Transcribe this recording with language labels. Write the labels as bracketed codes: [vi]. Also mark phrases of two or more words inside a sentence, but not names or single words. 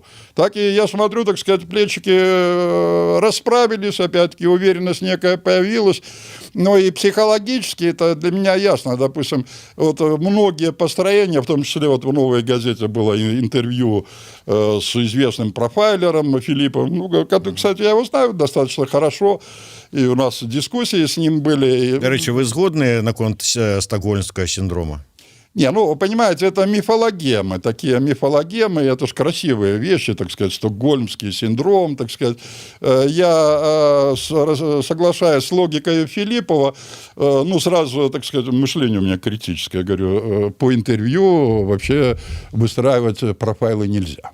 [ru] Так, и я смотрю, так сказать, плечики расправились, опять-таки, уверенность некая появилась, но и психологически это для меня ясно, допустим, вот многие построения, в том числе вот в «Новой газете» было интервью с известным профайлером Филиппом, ну, кстати, я его знаю достаточно хорошо, и у нас дискуссии с ним были. [uk] До речі, ви згодні наконт [ru] стокгольмского синдрома? Не, ну, понимаете, это мифологемы, такие мифологемы, это же красивые вещи, так сказать, стокгольмский синдром, так сказать. Я соглашаюсь с логикой Филиппова, ну, сразу, так сказать, мышление у меня критическое, говорю, по интервью вообще выстраивать профайлы нельзя.